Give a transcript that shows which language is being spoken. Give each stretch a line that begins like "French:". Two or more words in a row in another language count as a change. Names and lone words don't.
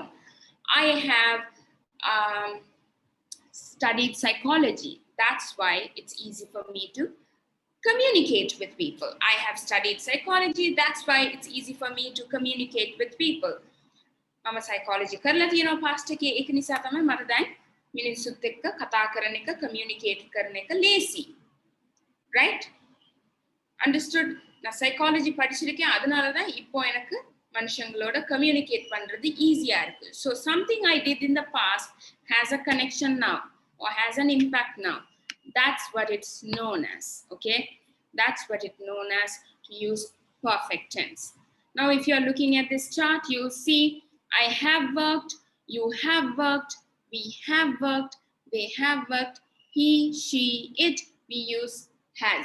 English: I have studied psychology. That's why it's easy for me to communicate with people. I have studied psychology. That's why it's easy for me to communicate with people.
Sinhala: Mama psychology කරලා තියෙනවා past එකේ. ඒක නිසා තමයි මට දැන් මිනිස්සුත් එක්ක කතා කරන එක, communicate කරන එක ලේසි.
English: Right? Understood?
Tamil: நான் psychology படிச்சிருக்கேன், அதனால தான் இப்போ எனக்கு மனுஷங்களோட communicate பண்றது ஈஸியா இருக்கு.
English: So something I did in the past has a connection now or has an impact now. That's what it's known as, okay? That's what it's known as to use perfect tense. Now, if you're looking at this chart, you'll see I have worked, you have worked, we have worked, they have worked, he, she, it, we use has.